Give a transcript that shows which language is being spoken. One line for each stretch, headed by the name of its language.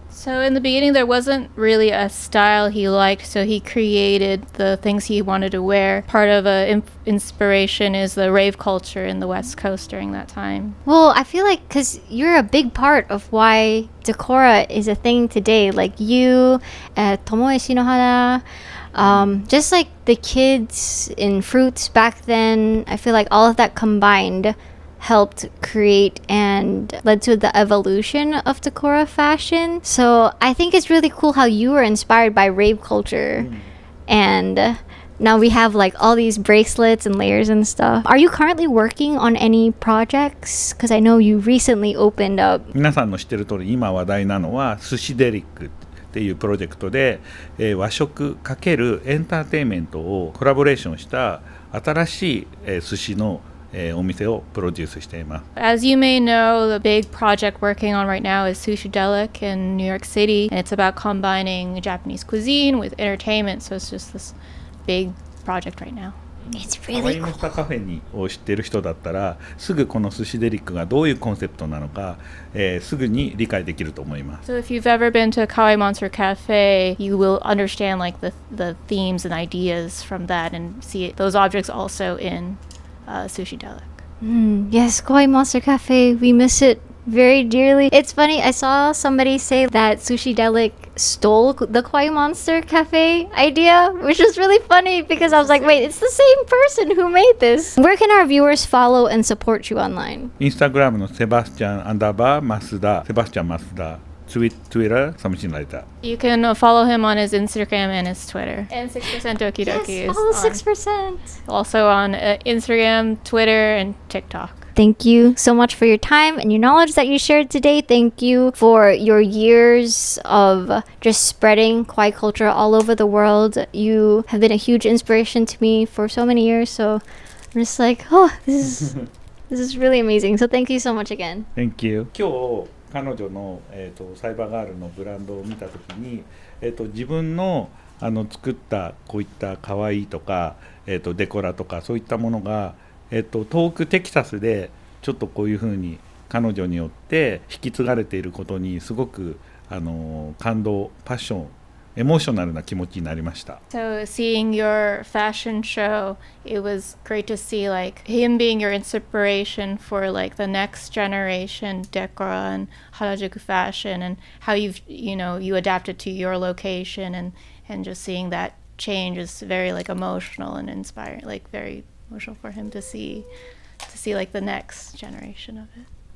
English: So in the beginning, there wasn't really a style he liked, so he created the things he wanted to wear. Part of inspiration is the rave culture in the West Coast during that time. Well, I feel like because you're a big part of why Decora is a thing today. Like you, Tomoe Shinohara, just like the kids in Fruits back then. I feel like all of that combined helped create and led to the evolution of Decora fashion. So I think it's really cool how you were inspired by rave culture. And now we have like all these bracelets and layers and stuff. Are you currently working on any projects? Because I know you recently opened up.
Japanese: 皆さんの知ってる通り今話題なのは寿司デリックっていうプロジェクトで、和食×エンターテインメントをコラボレーションした新しい、寿司のお店をプロデュースしています。
English: As you may know, the big project working on right now is Sushidelic in New York City, and it's about combining Japanese cuisine with entertainment, so it's just this big project right now. It's ハワ really イモ cool.
Japanese: スターカフェにを知ってる人だったらすぐこの寿司デリックがどういうコンセプトなのか、すぐに理解できると思います。
English: So if you've ever been to Kawaii Monster Cafe, you will understand like the themes and ideas from that and see those objects also in Sushi Delic. Yes, Kawaii Monster Cafe. We miss it very dearly. It's funny, I saw somebody say that Sushi Delic stole the Kawaii Monster Cafe idea, which was really funny because I was like, wait, it's the same person who made this. Where can our viewers follow and support you online?
Japanese: インスタグラムのセバスチャンアンダーバーマスダセバスチャンマスダTwitter
English: something like that. You can follow him on his Instagram and his Twitter. And 6% Doki Doki Yes, is follow on, 6%. also on Instagram, Twitter, and TikTok. Thank you so much for your time and your knowledge that you shared today. Thank you for your years of just spreading kawaii culture all over the world. You have been a huge inspiration to me for so many years. So I'm just like, oh, this is really amazing. So thank you so much again. Thank you.
Japanese: 今日彼女の、サイバーガールのブランドを見たときに、自分の作ったこういった可愛いとか、デコラとかそういったものが、遠くテキサスでちょっとこういうふうに彼女によって引き継がれていることにすごく感動、パッション、エモーショナルな気持ちになりました。
English: So seeing your fashion show, it was great to see like him being your inspiration for like the next generation decora and Harajuku fashion and how you adapted to your location and just seeing that change is very like emotional and inspiring, like very emotional for him to see like the next generation of it.